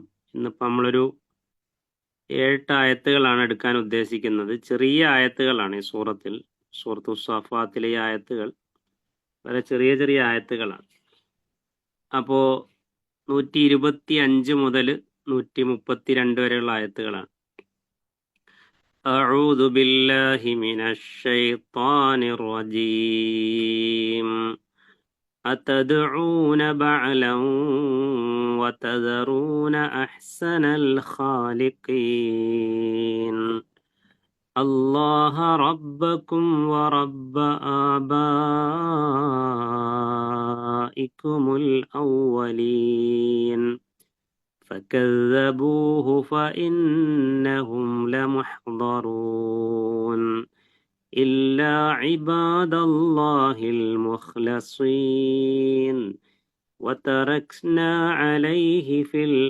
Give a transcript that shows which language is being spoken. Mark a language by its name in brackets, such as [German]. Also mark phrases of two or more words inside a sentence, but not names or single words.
[Malayalam] ഇന്നിപ്പോൾ നമ്മളൊരു 7 ആയത്തുകളാണ് എടുക്കാൻ ഉദ്ദേശിക്കുന്നത്. ചെറിയ ആയത്തുകളാണ് ഈ സൂറത്തു സഫാത്തിലെ ഈ ആയത്തുകൾ വളരെ ചെറിയ ചെറിയ ആയത്തുകളാണ്. അപ്പോൾ 125 മുതൽ 132 വരെയുള്ള ആയത്തുകളാണ്. [Arabic] أعوذ بالله من الشيطان الرجيم أتدعون بعلا وتذرون أحسن الخالقين الله ربكم ورب آبائكم الأولين فكذبوه فإنهم لمحضرون إلا عباد الله المخلصين وتركنا عليه في